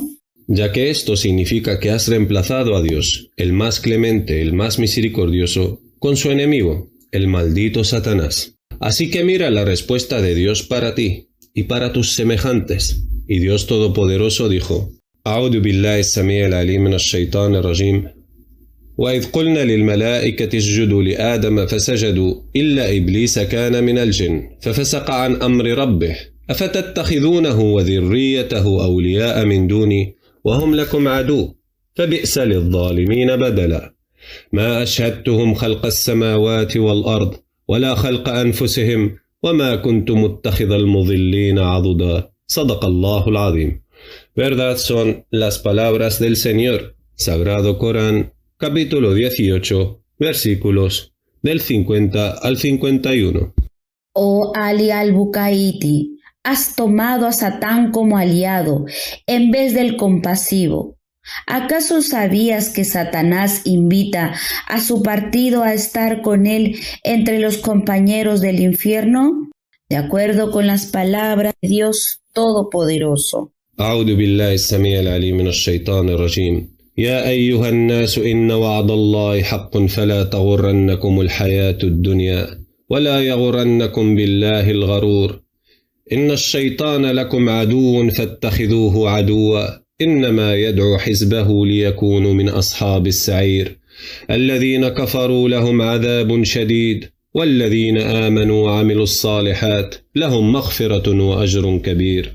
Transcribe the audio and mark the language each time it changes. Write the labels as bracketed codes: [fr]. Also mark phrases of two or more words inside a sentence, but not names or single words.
[es] Ya que esto significa que has reemplazado a Dios, el más clemente, el más misericordioso, con su enemigo, el maldito Satanás. Así que mira la respuesta de Dios para ti y para tus semejantes. Y Dios Todopoderoso dijo: [ar] أعوذ بالله السميع العليم من الشيطان الرجيم. وإذ قلنا للملائكة اسجدوا لآدم فسجدوا إلا إبليس كان من الجن ففسق عن أمر ربه أفتتخذونه وذريته أولياء من دوني وهم لكم عدو فبئس للظالمين بدلا. ما أشهدتهم خلق السماوات والأرض ولا خلق أنفسهم وما كنت متخذ المضلين عضدا. صدق الله العظيم. [es] Verdad son las palabras del Señor. Sagrado Corán, capítulo 18, versículos del 50 al 51. Oh Ali al-Bukaiti, has tomado a Satán como aliado en vez del compasivo. ¿Acaso sabías que Satanás invita a su partido a estar con él entre los compañeros del infierno? De acuerdo con las palabras de Dios Todopoderoso. [ar] أعوذ بالله السميع العليم من الشيطان الرجيم. يا أيها الناس إن وعد الله حق فلا تغرنكم الحياة الدنيا ولا يغرنكم بالله الغرور إن الشيطان لكم عدو فاتخذوه عدوا إنما يدعو حزبه ليكونوا من أصحاب السعير الذين كفروا لهم عذاب شديد والذين آمنوا وعملوا الصالحات لهم مغفرة وأجر كبير.